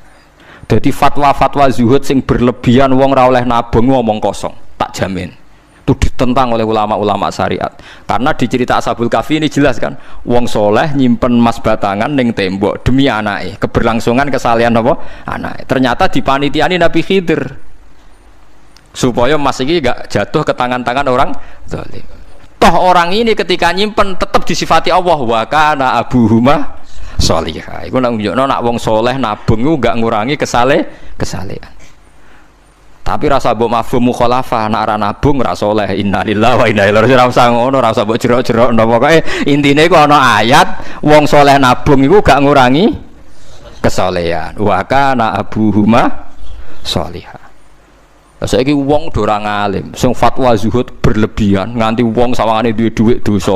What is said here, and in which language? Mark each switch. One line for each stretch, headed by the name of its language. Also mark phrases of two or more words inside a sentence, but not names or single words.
Javanese: Dadi fatwa-fatwa zuhud sing berlebihan wong ora oleh nabung ngomong kosong, tak jamin.
Indonesian: Itu ditentang oleh ulama-ulama syariat. Karena di cerita Ashabul Kahfi ini jelas kan,
Javanese: wong soleh nyimpen emas batangan ning tembok demi anake, keberlangsungan kesalehan apa? Anake.
Indonesian: Ternyata dipanitiani Nabi Khidir. Supaya emas
Javanese: iki gak
Indonesian: jatuh ke tangan-tangan orang zalim. Toh orang ini ketika nyimpen tetap disifati Allah
Arabic: wa kana abuhuma sholihah.
Javanese: Iku nak nunjukno nak wong soleh nabung iku gak ngurangi kesalehan. Tapi rasa mbok
Arabic: mafhum mukhalafah
Javanese: nek ora nabung ora saleh.
Arabic: Innalillahi wa inna ilaihi raji'un.
Javanese: Ora usah ngono, ora usah mbok jerok-jerok. Pokoke intine iku ana ayat wong saleh nabung iku gak ngurangi kesalehan.
Arabic: Wa kana abuhuma sholihah.
Javanese: Lah saiki wong do ora ngalim, sing fatwa zuhud berlebihan nganti wong sawangane duwe dhuwit dosa.